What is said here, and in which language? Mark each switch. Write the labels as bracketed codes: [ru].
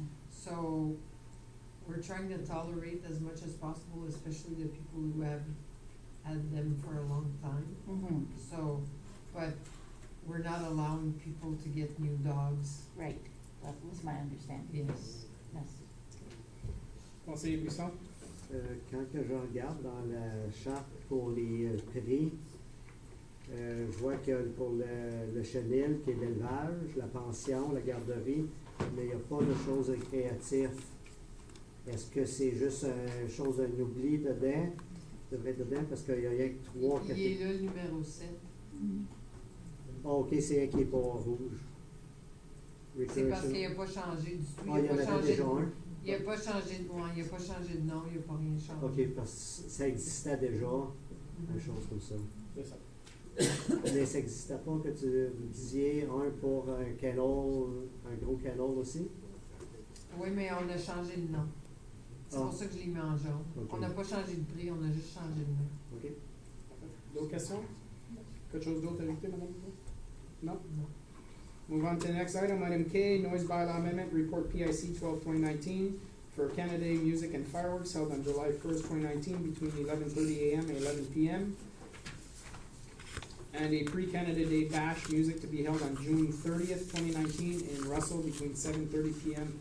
[en] So we're trying to tolerate as much as possible, especially the people who have had them for a long time. Mm-hmm. So, but we're not allowing people to get new dogs. Right. That was my understanding. Yes. Yes. [fr] Conseiller Brisson? quand que je regarde dans la charte pour les prix, je vois que pour le chenil, qui est l'élevage, la pension, la garderie, mais il n'y a pas de choses récréatives. Est-ce que c'est juste une chose d'un oubli dedans? devrait être dedans parce qu'il y a rien que 3 Il est là, le numéro 7. Ah, ok, c'est un qui est pas rouge. C'est parce qu'il n'a pas changé du tout. Ah, il y en avait déjà un. Il n'a pas changé de nom, il n'a pas changé de nom, il n'a pas rien changé. Ok, parce que ça existait déjà, une chose comme ça. C'est ça. Mais ça n'existait pas que vous disiez un pour un canal, un gros canal aussi? Oui, mais on a changé de nom. C'est Ah. pour ça que je l'ai mis en jaune. Ok. On n'a pas changé de prix, on a juste changé de nom. Ok. D'autres questions? Quelque chose d'autre à ajouter, madame? Non? Non. [en] Move on to the next item, item K, noise bylaw amendment, report PIC 12/2019 for Canada Day music and fireworks held on July 1st, 2019 between 11:30 a.m. and 11 p.m. And a pre-Canada Day bash music to be held on June 30th, 2019 in Russell between 7:30 p.m.